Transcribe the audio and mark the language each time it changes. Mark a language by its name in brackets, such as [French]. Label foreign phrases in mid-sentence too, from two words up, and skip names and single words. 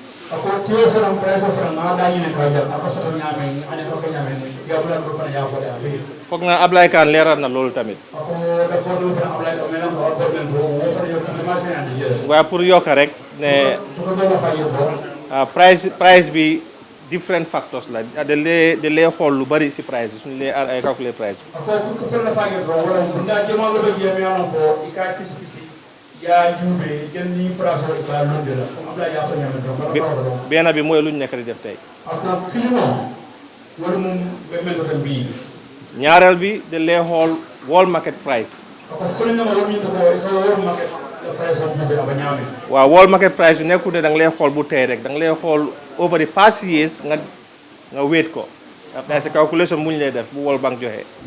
[Wolof] foog naa Ablaye Kane leeral na loolu tamit. waaye pour yokk rek ne price bi [English] different factors [Wolof] la de lee xool lu bari si price bi suñu lee ay calculer price bi. benn bi mooy lu ñu nekk di def tey. ñaareel bi de lee xool [English] world market price. [Wolof] waaw [English] world market price [Wolof] bi nekkul ne da nga lay xool bu tey rek da nga lay xool [English] over the past years [Wolof] nga wéet ko après sa calculation mu ñu lay def bu World Bank joxe.